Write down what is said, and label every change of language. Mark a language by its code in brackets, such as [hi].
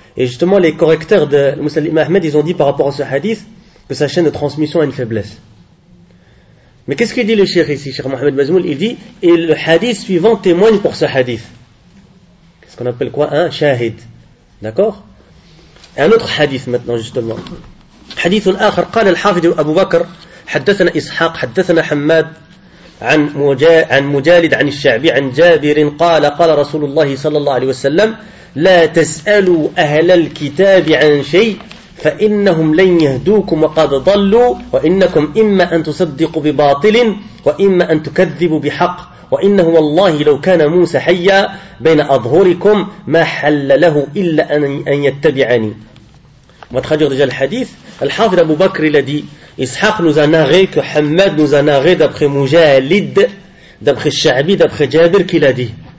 [fr] Et justement, les correcteurs de Musnad Ahmed, ils ont dit par rapport à ce hadith que sa chaîne de transmission a une faiblesse. Mais qu'est-ce qu'il dit le cheikh ici, cheikh Mohamed Bazmoul? Il dit, et le hadith suivant témoigne pour ce hadith. Qu'est-ce qu'on appelle quoi? Un shahid. D'accord. Un autre hadith maintenant, justement. [ar] Hadith al-akhar, قال الحافظ Abu Bakr, حدثنا إسحاق حدثنا حماد عن مجالد عن الشعبي عن جابر قال رسول الله صلى الله عليه وسلم لا تسألوا أهل الكتاب عن شيء فإنهم لن يهدوكم وقد ضلوا وإنكم إما أن تصدقوا بباطل وإما أن تكذبوا بحق وإنه والله لو كان موسى حيا بين أظهركم ما حل له إلا أن يتبعني. ما تخرج رجال الحديث الحافظ أبو بكر الذي [fr] Ishaq nous a narré que Hamad nous a narré d'après Mujalid, d'après Sha'bi, d'après Jabir qu'il a dit.